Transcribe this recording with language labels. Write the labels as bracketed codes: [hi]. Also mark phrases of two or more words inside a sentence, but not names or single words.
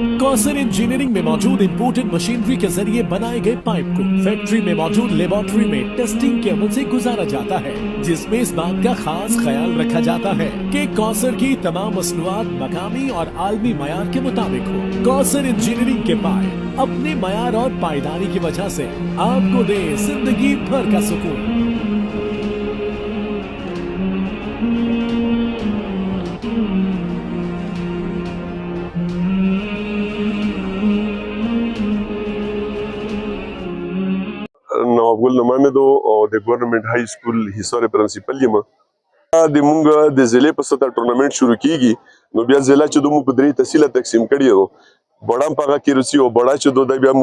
[ur] کوثر انجینئرنگ میں موجود [en] imported machinery [ur] کے ذریعے بنائے گئے پائپ کو فیکٹری میں موجود لیبارٹری میں ٹیسٹنگ کے عمل سے گزارا جاتا ہے، جس میں اس بات کا خاص خیال رکھا جاتا ہے کہ کوثر کی تمام مصنوعات مقامی اور عالمی معیار کے مطابق ہو. کوثر انجینئرنگ کے پائپ اپنے معیار اور پائیداری کی وجہ سے آپکو دے زندگی بھر کا سکون. [ps] نواب ګل نومامه دو او د ګورنمنت های سکول حصار پرنسپل یم د مونږ د ضلع په سطح ټورنمنت شروع کیږي نو بیا ضلع چې دوی په درې تحصیل تقسیم کړي وو بڑا پاغه کې روسي او بڑا چې دوی بیا